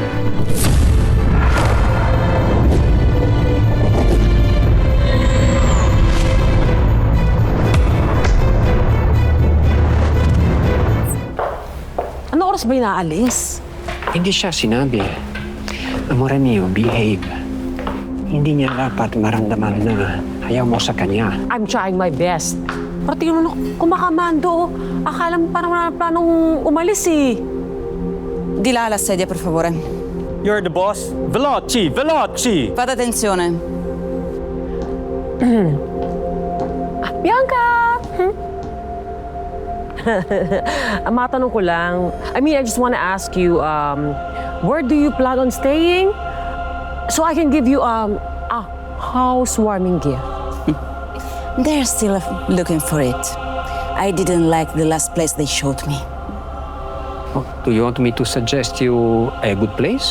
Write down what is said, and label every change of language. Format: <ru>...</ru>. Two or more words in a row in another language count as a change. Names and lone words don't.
<tl>Ano oras ba inaalis? Hindi siya sinabi.</tl> <it>Amore mio, behave.</it> <tl>Hindi niya dapat maramdaman na ayaw mo sa kanya.</tl> <en>I'm trying my best.</en> <tl>Pero tingnan mo, kumakamando. Akala mo parang wala na planong umalis eh.</tl> <it>Di là la sedia, per favore.</it> <en>You're the boss?</en> <it>Veloci! Veloci! Fate attenzione. Bianca!</it> <tl>Matanong ko lang.</tl> <en>I just want to ask you, where do you plan on staying? So I can give you a housewarming gift. They're still looking for it. I didn't like the last place they showed me. Oh, do you want me to suggest you a good place?</en>